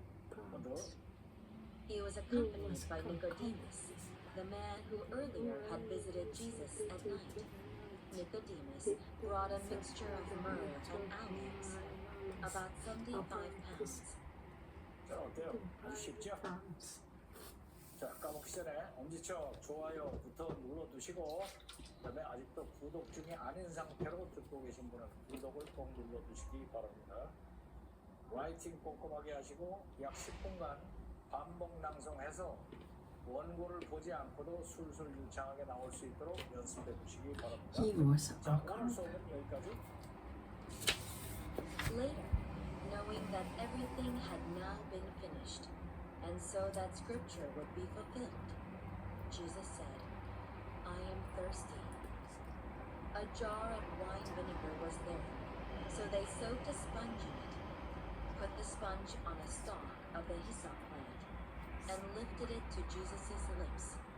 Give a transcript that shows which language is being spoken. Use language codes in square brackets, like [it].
[en] pounds. He was accompanied by Nicodemus, the man who earlier had visited Jesus at night. Nicodemus brought a mixture of myrrh and aloes, about 75 pounds. [ko] 자, 어때요? 아주 쉽죠? [en] pounds. [ko] 자, 까먹기 전에 엄지척 좋아요부터 눌러두시고, 그다음에 아직도 구독 중이 아닌 상태로 듣고 계신 분은 구독을 꼭 눌러두시기 바랍니다. 라이팅 꼼꼼하게 하시고 약 10분간 반복 낭송해서 원고를 보지 않고도 술술 유창하게 나올 수 있도록 연습해 두시기 바랍니다. [en] He was [ko] 자, 오늘 [en] uncomfortable. [ko] 수업은 여기까지. [en] Later, knowing that everything had now been finished, and so that scripture would be fulfilled, Jesus said, I am thirsty. A jar of wine vinegar was there, so they soaked a sponge in it, put the sponge on a stalk of the hyssop plant, and lifted it to Jesus' lips.